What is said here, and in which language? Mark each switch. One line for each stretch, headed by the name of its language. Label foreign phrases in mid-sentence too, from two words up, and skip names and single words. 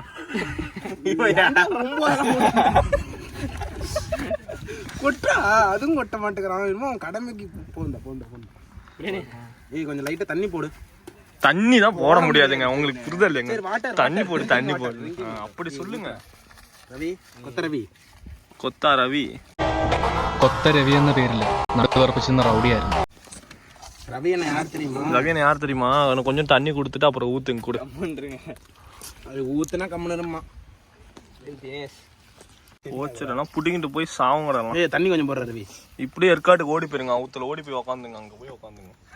Tamil: கொட்டா, அதுவும் கொட்ட மாட்டேங்கிறான். அவன் கடமைக்கு போண்டா. ஏய் கொஞ்சம் லைட்டா தண்ணி போடு. தண்ணி தான் போட முடியாதுங்க, உங்களுக்கு புரிதல் இல்லைங்க. தண்ணி போடு, தண்ணி போடு, அப்படி சொல்லுங்க. ரவி, கொத்த ரவி, கொத்தா ரவி.
Malayalam: കൊത്ത രവി എന്ന പേരില് നടുവർപ്പിച്ചിരുന്ന റൗഡിയായിരുന്നു.
Tamil: ரவி என்ன யார் தெரியுமா? ரவி யார் தெரியுமா? அவனுக்கு கொஞ்சம் தண்ணி கொடுத்துட்டு அப்புறம் ஊத்துங்க கூட. அது ஊத்துனா கம்முனருமா. ஓச்சிடலாம் புடிங்கிட்டு போய் சாவுங்கடலாம். ஏய் தண்ணி கொஞ்சம் போடுற ரவி. இப்படியே ஏற்காட்டுக்கு ஓடி போயிருங்க, ஊத்துல ஓடி போய் உக்காந்துங்க, அங்க போய் உக்காந்துங்க.